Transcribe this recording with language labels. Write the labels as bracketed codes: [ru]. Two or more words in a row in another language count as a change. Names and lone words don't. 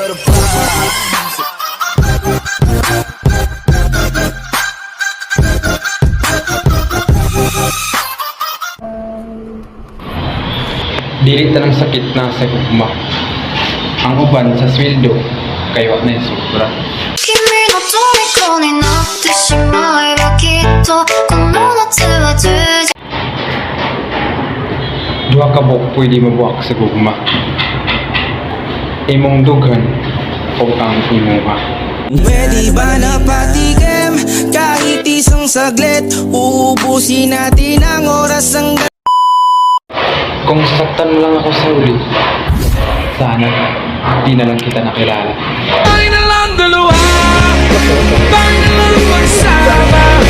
[ceb] Dili tanang sakit na sa gugma. Ang uban sa sweldo kayo na sobra. [ja] 君の虜になってしまえばきっとこの夏は充実 [ceb] Duha ka buok pwede mabuak sa gugma. Imong dughan o ang imuha. [tl] Pwede ba na patikim kahit isang saglit? Uubusin natin ang oras ng... Kung sasaktan mo lang ako sa uli, sana di na lang kita nakilala. Tayo na lang dalawa, tayo na lang magsama.